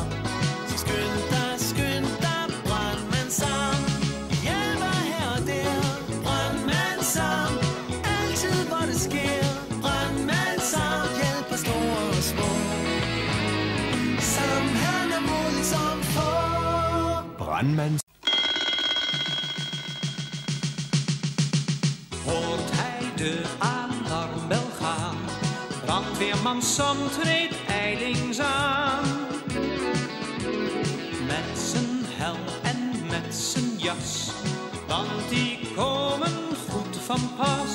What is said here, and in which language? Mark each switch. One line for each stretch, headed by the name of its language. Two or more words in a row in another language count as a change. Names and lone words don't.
Danish: Så skynd dig, brandmand Sam. Hjælper her og der, brandmand Sam. Altid hvor det sker, brandmand Sam hjælper store og små. Sam han er modig som få. Brandmand.
Dutch: Hoort hij de alarmbel gaan? Brandweerman Sam treedt ijlings aan. Met zijn helm en met zijn jas, want die komen goed van pas.